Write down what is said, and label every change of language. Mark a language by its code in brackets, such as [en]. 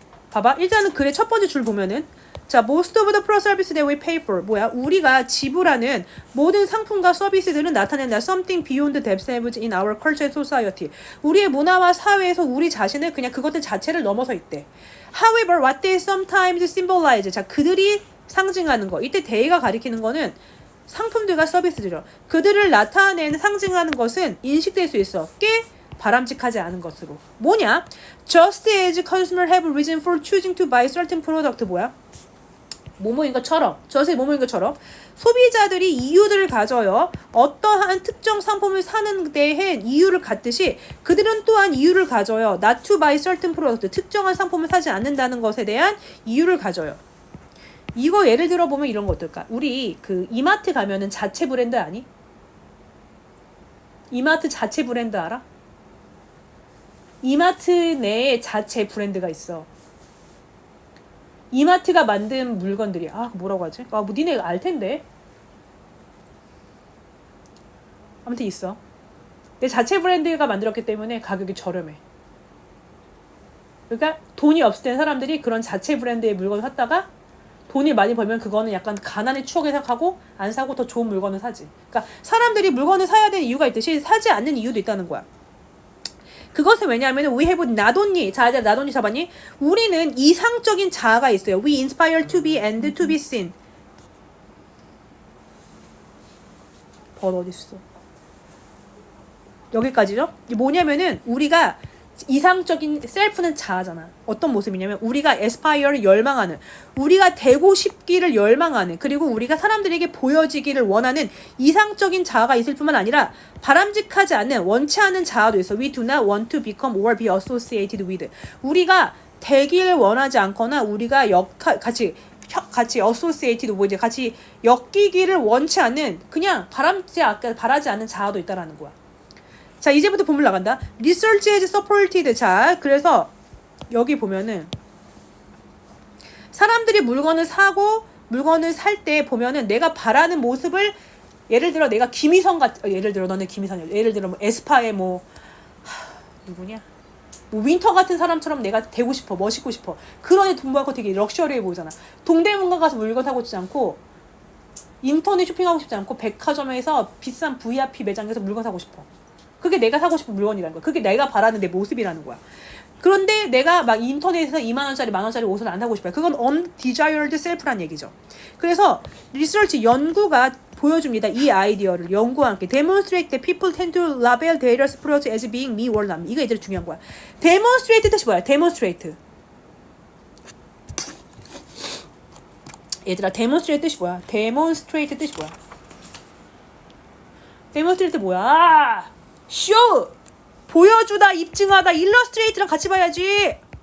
[ko] 봐봐 일단은 글의 첫 번째 줄 보면은 자 [en] most of the pro service that we pay for [ko] 뭐야 우리가 지불하는 모든 상품과 서비스들은 나타낸다 [en] something beyond themselves in our culture and society [ko] 우리의 문화와 사회에서 우리 자신을 그냥 그것들 자체를 넘어서 있대 [en] however what they sometimes symbolize [ko] 자 그들이 상징하는 거 이때 they가 가리키는 거는 상품들과 서비스들이요. 그들을 나타내는 상징하는 것은 인식될 수 있어. 꽤 바람직하지 않은 것으로. 뭐냐? [en] Just as consumers have reason for choosing to buy certain product [ko] 뭐야? 뭐뭐인 것처럼. just 뭐뭐인 것처럼 소비자들이 이유들을 가져요. 어떠한 특정 상품을 사는 데에 이유를 갖듯이 그들은 또한 이유를 가져요. [en] Not to buy certain product. [ko] 특정한 상품을 사지 않는다는 것에 대한 이유를 가져요. 이거 예를 들어 보면 이런 거 어떨까? 우리 그 이마트 가면은 자체 브랜드 아니? 이마트 자체 브랜드 알아? 이마트 내에 자체 브랜드가 있어. 이마트가 만든 물건들이 뭐라고 하지? 뭐 니네 알 텐데. 아무튼 있어. 내 자체 브랜드가 만들었기 때문에 가격이 저렴해. 그러니까 돈이 없을 때 사람들이 그런 자체 브랜드의 물건을 샀다가 돈이 많이 벌면 그거는 약간 가난의 추억에 생각하고 안 사고 더 좋은 물건을 사지. 그러니까 사람들이 물건을 사야 되는 이유가 있듯이 사지 않는 이유도 있다는 거야. 그것은 왜냐하면 [en] we have not only [ko] 자 이제 not only 잡았니? 우리는 이상적인 자아가 있어요. [en] We inspire to be and to be seen. [ko] 벌 어딨어? 여기까지죠? 이게 뭐냐면은 우리가 이상적인 셀프는 자아잖아. 어떤 모습이냐면 우리가 에스파이어를 열망하는 우리가 되고 싶기를 열망하는 그리고 우리가 사람들에게 보여지기를 원하는 이상적인 자아가 있을 뿐만 아니라 바람직하지 않는 원치 않은 자아도 있어. [en] We do not want to become or be associated with. [ko] 우리가 되기를 원하지 않거나 우리가 같이 associated 뭐 이제 같이 엮이기를 원치 않는 그냥 바라지 않는 자아도 있다라는 거야. 자 이제부터 본문 나간다. [en] Research has supported. [ko] 자 그래서 여기 보면은 사람들이 물건을 살 때 보면은 내가 바라는 모습을 예를 들어 내가 김희선 예를 들어 너네 김희선이야. 예를 들어 뭐 에스파의 누구냐? 뭐 윈터 같은 사람처럼 내가 되고 싶어. 멋있고 싶어. 그런 애 돈 벌고 되게 럭셔리해 보이잖아. 동대문가 가서 물건 사고 싶지 않고 인터넷 쇼핑하고 싶지 않고 백화점에서 비싼 VIP 매장에서 물건 사고 싶어. 그게 내가 사고 싶은 물건이라는 거야. 그게 내가 바라는 내 모습이라는 거야. 그런데 내가 막 인터넷에서 2만원짜리, 만원짜리 옷을 안 사고 싶어요. 그건 [en] undesired self [ko] 란 얘기죠. 그래서 리서치 연구가 보여줍니다. 이 아이디어를 연구와 함께 [en] demonstrate that people tend to label various products as being me or not. [ko] 이거 얘들이 중요한 거야. demonstrate 뜻이 뭐야? demonstrate. 얘들아 demonstrate 뜻이 뭐야? demonstrate 뜻이 뭐야? demonstrate 뭐야? 쇼! 보여주다, 입증하다, 일러스트레이트랑 같이 봐야지.